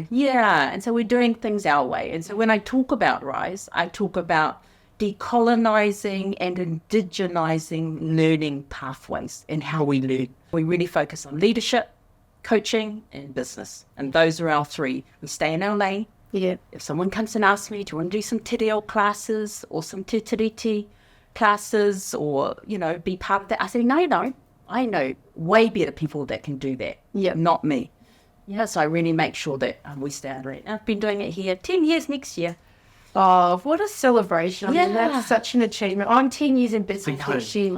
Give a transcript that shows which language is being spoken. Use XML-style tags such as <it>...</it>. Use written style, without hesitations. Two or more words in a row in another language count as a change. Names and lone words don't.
<en>Yeah, and so we're doing things our way. And so when I talk about Rise, I talk about decolonising and indigenising learning pathways and how we learn. We really focus on leadership, coaching, and business. And those are our three. We stay in our lane. Yeah. If someone comes and asks me, do you want to do some</en> <mi>te reo</mi> <en>classes or some</en> <mi>te tiriti</mi> <en>classes or, be part of that? I say, no, I know way better people that can do that. Yeah. Not me. Yeah, so I really make sure that we stay on it. I've been doing it here 10 years next year. Oh, what a celebration. Yeah. I mean, that's such an achievement. I'm 10 years in business next year</en>